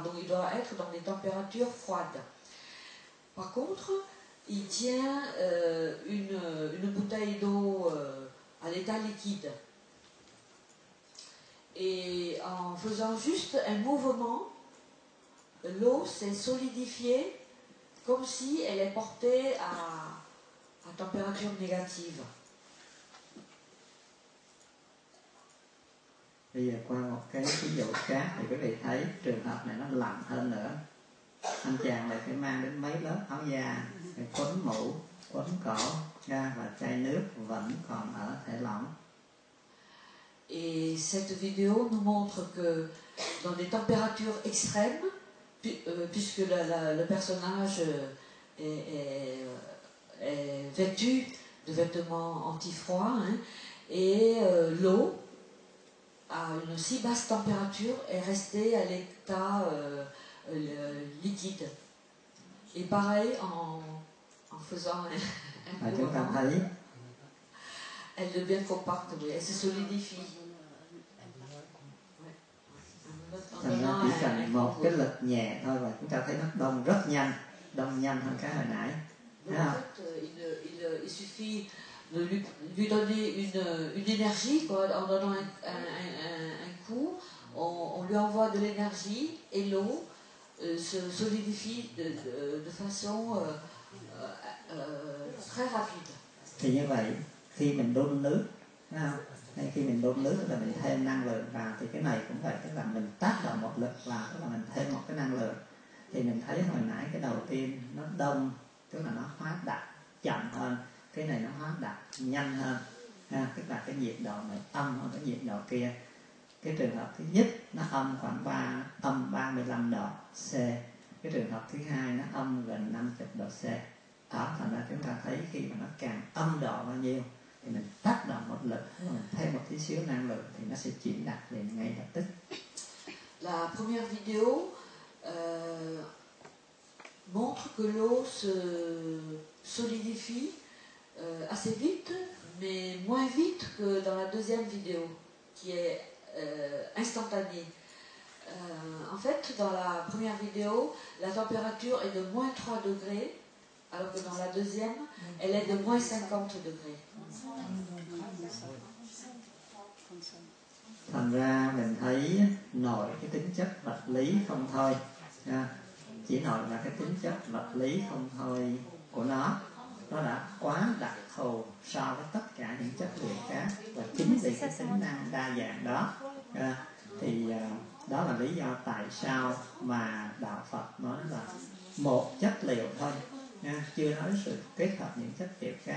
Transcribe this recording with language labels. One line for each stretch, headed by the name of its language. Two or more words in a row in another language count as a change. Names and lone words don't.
French: Donc il doit être dans des températures froides. Par contre, il tient une bouteille d'eau à l'état liquide. Et en faisant juste un mouvement, l'eau s'est solidifiée comme si elle est portée à température négative.
Vietnamese: Bây giờ qua một cái ví dụ khác thì quý vị thấy trường hợp này nó lạnh hơn nữa. Anh chàng này phải mang đến mấy lớp áo da, phải quấn mũ, quấn cổ ra, và chai nước vẫn còn ở thể lỏng.
French: Et cette vidéo nous montre que dans des températures extrêmes, puisque le personnage est vêtu de vêtements anti-froid, et l'eau à une si basse température est resté à l'état liquide. Et pareil, en faisant un mouvement, elle devient compacte, oui, elle se solidifie.
Vietnamese: Thành ra chỉ cần một cái lực nhẹ thôi và chúng ta thấy nó đông rất nhanh, đông nhanh hơn cái hồi nãy.
French: Donc, en fait, il suffit de lui donner une énergie, quoi, en donnant un coup, on lui envoie de l'énergie et l'eau se solidifie de façon très rapide.
Vietnamese: Thì như vậy, khi mình đun nước, hay khi mình đun nước tức là mình thêm năng lượng vào, thì cái này cũng vậy, tức là mình tác động một lực vào, tức là mình thêm một cái năng lượng. Thì mình thấy hồi nãy cái đầu tiên nó đông, tức là nó hóa đặc chậm hơn, cái này nó hóa đặc nhanh hơn, tức là cái nhiệt độ này âm hơn cái nhiệt độ kia. Cái trường hợp thứ nhất nó âm khoảng âm 35 độ C, cái trường hợp thứ hai nó âm gần 50 độ C. Đó, thành ra chúng ta thấy khi mà nó càng âm độ bao nhiêu thì mình tác động một lực, mình thêm một tí xíu năng lượng thì nó sẽ chuyển đạt liền ngay lập tức.
French: La première vidéo montre que l'eau se solidifie assez vite, mais moins vite que dans la deuxième vidéo, qui est instantanée. En fait, dans la première vidéo, la température est de moins 3 degrés, alors que dans la deuxième, elle est de moins 50 degrés.
Vietnamese: Thành ra mình thấy nội cái tính chất vật lý không thôi, chỉ nội là cái tính chất vật lý không thôi của nó đã quá đặc thù so với tất cả những chất liệu khác, và chính vì cái tính năng đa dạng đó thì đó là lý do tại sao mà đạo Phật nói là một chất liệu thôi, chưa nói sự kết hợp những chất liệu khác.